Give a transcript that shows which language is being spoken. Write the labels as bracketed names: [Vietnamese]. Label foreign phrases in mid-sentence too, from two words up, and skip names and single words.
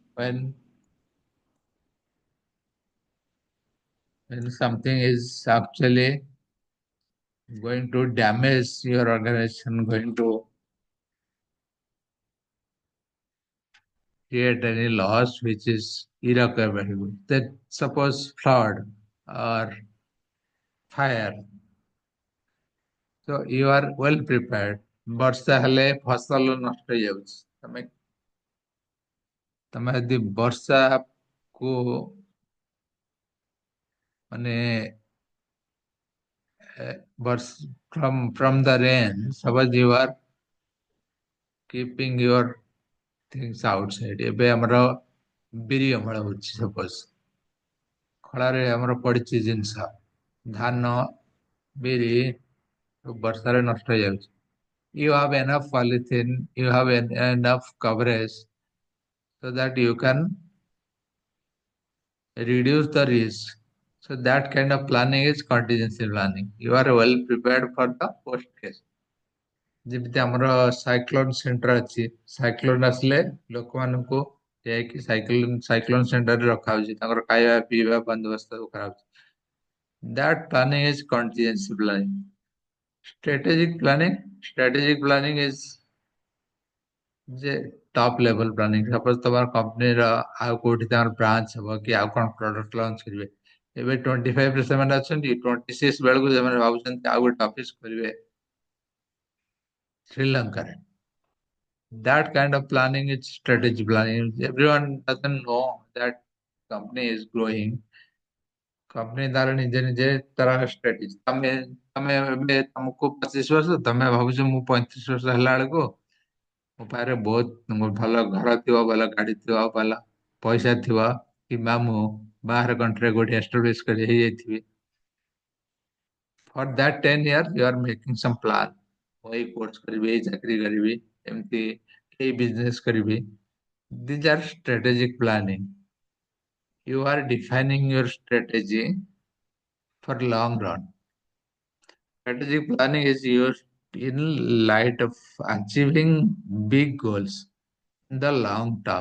[English] when something is actually going to damage your organization, going to create any loss which is irrecoverable, that suppose flood or fire। so you are well prepared। [Odia] ବର୍ଷା ହେଲେ ଫସଲ ନଷ୍ଟ ହେଇଯାଉଛି, ତମେ ଯଦି ବର୍ଷା କୁ ମାନେ [English] from the rain, suppose you are keeping your things outside। [Odia] ଏବେ ଆମର ବିରି ଅମଳ ହଉଛି, ସପୋଜ ଖଳାରେ ଆମର ପଡିଛି ଜିନିଷ, ଧାନ, ବିରି ବର୍ଷାରେ ନଷ୍ଟ ହେଇଯାଉଛି। [English] you have enough polythene, you have enough coverage so that you can reduce the risk। so that kind of planning is contingency planning। you are well prepared for the worst case। [Odia] ଯେମିତି ଆମର [English] cyclone center [Odia] ଅଛି, ସାଇକ୍ଲୋନ ଆସିଲେ ଲୋକମାନଙ୍କୁ ଯାଇକି [English] cyclone center [Odia] ରଖାହଉଛି, ତାଙ୍କର ଖାଇବା ପିଇବା ବନ୍ଦୋବସ୍ତ କରାହଉଛି। [English] that planning is contingency planning। strategic planning is ଯେ top level planning. [Odia] ସପୋଜ ତମର କମ୍ପାନୀର ଆଉ କୋଉଠି ତାଙ୍କର ବ୍ରାଞ୍ଚ ହବ କି ଆଉ କଣ [English] product launch [Odia] କରିବେ, ଏବେ 25 ରେ ସେମାନେ ଅଛନ୍ତି, 26 ବେଳକୁ ସେମାନେ ଭାବୁଛନ୍ତି ଆଉ ଗୋଟେ ଅଫିସ କରିବେ ଶ୍ରୀଲଙ୍କାରେ। [English] that kind of planning is strategy planning। everyone doesn't know that company is growing, [Odia] କମ୍ପାନୀ ତାର ନିଜେ ନିଜେ ତାର ଷ୍ଟ୍ରାଟେଜି ତମେ ତମେ ଏବେ ତୁମକୁ 25 ବର୍ଷ ତମେ ଭାବୁଛ ମୁଁ 35 ବର୍ଷ ହେଲା ବେଳକୁ ମୋ ପାଖରେ ବହୁତ ଭଲ ଘର ଥିବ, ଭଲ ଗାଡି ଥିବ, ଭଲ ପଇସା ଥିବ, କିମ୍ବା ମୁଁ ବାହାର କଣ୍ଟ୍ରିରେ କୋଉଠି ଏଷ୍ଟାବ୍ଲିଶ କରି ହେଇଯାଇଥିବି। [English] For that 10 years, you are making some plan. [Odia] ମୁଁ ଏଇ କୋର୍ସ କରିବି, ଏଇ ଚାକିରି କରିବି, ଏମିତି ଏଇ ବିଜନେସ କରିବି। [English] These are strategic planning. You are defining your strategy for long run. Strategic planning is used in light of achieving big goals in the long term.